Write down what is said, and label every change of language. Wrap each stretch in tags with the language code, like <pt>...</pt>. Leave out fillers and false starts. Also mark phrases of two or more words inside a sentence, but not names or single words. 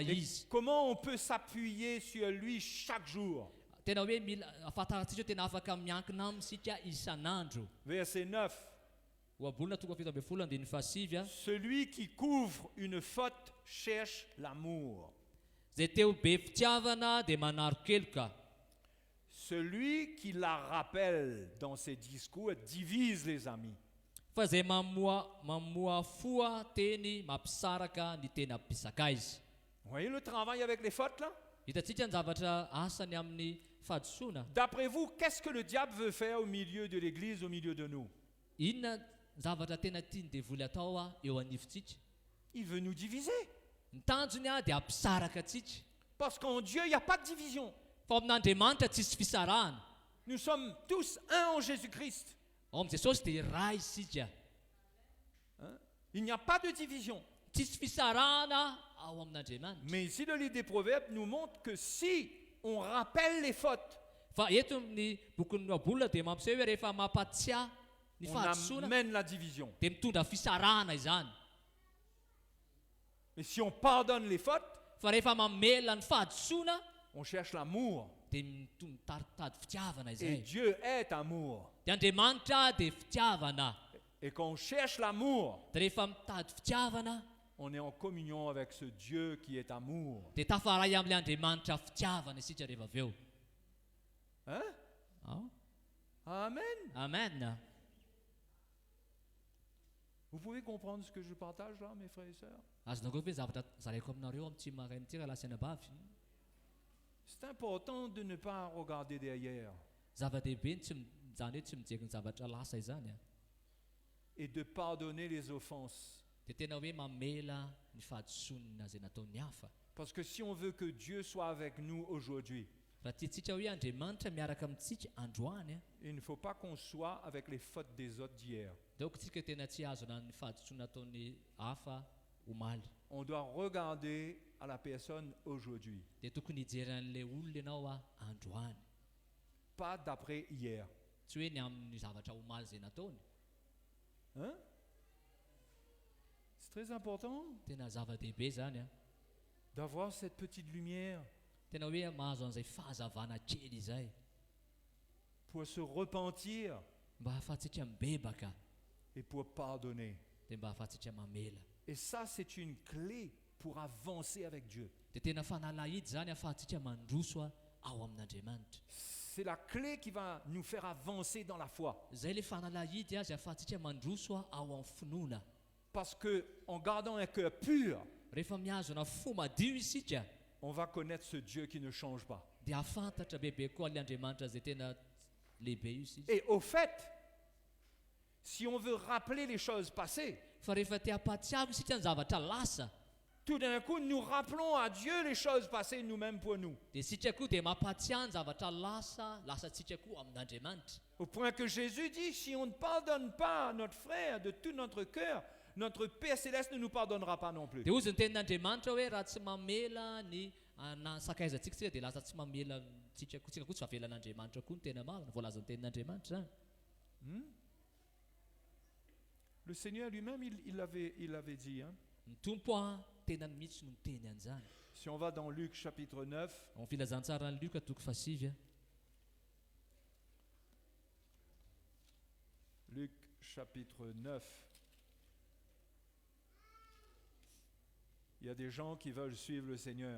<fr>Et</fr> <mg>izy.</mg> <fr>comment on peut s'appuyer sur lui chaque jour.</fr> <mg>Tena hoe mila ahafantarantsika hoe tena afaka miankina amintsika isan'andro.</mg> <fr>Verset 9.</fr> <mg>Ohabolana toko fafito ambin'ny folo andininy fahasivy a.</mg> <fr>Celui qui couvre une faute cherche l'amour.</fr> <mg>Zay teo be fitiavana dia manaro-keloka.</mg> <fr>Celui qui la rappelle dans ses discours divise les amis.</fr> <mg>Fa zay mamoa foa teny mampisaraka ny tena mpisaka izy.</mg> <fr>Vous voyez le travail avec les fautes là?</fr> <mg>Hitatsika ny zavatra asany amin'ny fahadisoana.</mg> <fr>D'après vous, qu'est-ce que le diable veut faire au milieu de l'église, au milieu de nous?</fr> <mg>Inona zavatra tena tiany devoly atao eo anivontsika?</mg> <fr>Il veut nous diviser.</fr> <mg>Ny tanjony dia hampisaraka atsika.</mg> <fr>Parce qu'en Dieu, il n'y a pas de division.</fr> <mg>Fa amin'Andriamanitra tsisy fisarahana.</mg> <fr>Nous sommes tous un en Jésus-Christ.</fr> <mg>Ao amin'i Jesosy dia iray isika.</mg> <fr>Hein? Il n'y a pas de division.</fr> <mg>Tsisy fisarahana ao amin'Andriamanitra.</mg> <fr>Mais ici, le livre des Proverbes nous montre que si on rappelle les fautes,</fr> <mg>Fa eto amin'ny bokin'ny ohabolana dia mampiseho hoe rehefa mampatsiahy ny</mg> <fr>on</fr> <mg>fahadisoana</mg> <fr>amène la division.</fr> <mg>dia mitondra fisarahana izany.</mg> <fr>Mais si on pardonne les fautes,</fr> <mg>Fa rehefa mamela ny fahadisoana</mg> <fr>on cherche l'amour.</fr> <mg>dia mitady fitiavana</mg> <fr>Et</fr> <mg>izay.</mg> <fr>Dieu est amour.</fr> <mg>Dia Andriamanitra dia fitiavana.</mg> <fr>Et quand on cherche l'amour,</fr> <mg>Dia rehefa mitady fitiavana</mg> <fr>on est en communion avec ce Dieu qui est amour.</fr> <mg>dia tafaray amin'ilay Andriamanitra fitiavana isika rehefa avy eo.</mg> <fr>Hein?</fr> <mg>Ao.</mg> <fr>Amen.</fr> <mg>Amen.</mg> <fr>Vous pouvez comprendre ce que je partage là, mes frères et sœurs?</fr> <mg>Azonareo ve zavatra zaraiko aminareo amin'ny tsy maraina ty raha lasina bavy?</mg> <fr>C'est important de ne pas regarder derrière</fr> <mg>Zava-dehibe ny tsy zany hoe tsy mijery ny zavatra lasa izany a.</mg> <fr>et de pardonner les offenses.</fr> <mg>Dia tena hoe mamela ny fahadisonina zay nataony hafa.</mg> <fr>Parce que si on veut que Dieu soit avec nous aujourd'hui,</fr> <mg>Raha tiantsika hoe Andriamanitra miaraka amintsika androany a,</mg> <fr>il ne faut pas qu'on soit avec les fautes des autres d'hier.</fr> <mg>dia tsika tena tsy azona ny fahadisonina nataony hafa omaly.</mg> <fr>On doit regarder à la personne aujourd'hui,</fr> <mg>Dia tokony hijery an'ilay olona ianao androany,</mg> <fr>pas d'après hier.</fr> <mg>tsy hoe ny amin'ny zavatra omaly zay nataony.</mg> <fr>Hein? C'est très important</fr> <mg>Tena zava-dehibe zany a.</mg> <fr>d'avoir cette petite lumière</fr> <mg>Tena hoe mahazo an'izay fahazavana kely izay</mg> <fr>pour se repentir</fr> <mg>mba ahafahantsika mibebaka</mg> <fr>et pour pardonner.</fr> <mg>dia mba ahafahantsika mamela.</mg> <fr>Et ça, c'est une clé pour avancer avec Dieu.</fr> <mg>Dia tena fanalahidy zany ahafahantsika mandroso ao amin'Andriamanitra.</mg> <fr>C'est la clé qui va nous faire avancer dans la foi.</fr> <mg>Zay le fanalahidy azy ahafahantsika mandroso ao amin'ny finoana.</mg> <fr>Parce que en gardant un cœur pur,</fr> <mg>Rehefa mihazona fo madio isika</mg> <fr>on va connaître ce Dieu qui ne change pas.</fr> <mg>dia afantatra bebe koa ilay Andriamanitra zay tena lehibe io isika.</mg> <fr>Et au fait, si on veut rappeler les choses passées,</fr> <mg>Fa rehefa te hampatsiaro isika ny zavatra lasa</mg> <fr>tout d'un coup, nous rappelons à Dieu les choses passées nous-mêmes pour nous.</fr> <mg>dia isika koa dia mampatsiahy ny zavatra lasatsika koa amin'Andriamanitra.</mg> <fr>Au point que Jésus dit, si on ne pardonne pas à notre frère de tout notre cœur, notre Père Céleste ne nous pardonnera pas non plus.</fr> <mg>Dia ozy ny tenin'Andriamanitra hoe raha tsy mamela ny sakaizatsika tsika dia lasa tsy mamela tsika koa tsy avelan'Andriamanitra koa ny tena marina, voalazan'ny tenin'Andriamanitra zany.</mg> <fr>Le Seigneur lui-même, il l'avait dit. Hein?</fr> <mg>Ny tompo tenany mihitsy no miteny an'izany.</mg> <fr>Si on va dans Luc chapitre 9,</fr> <mg>Amin'ny filazantsarany Luka toko fasivy.</mg> <fr>Luc chapitre 9, il y a des gens qui veulent suivre le Seigneur.</fr>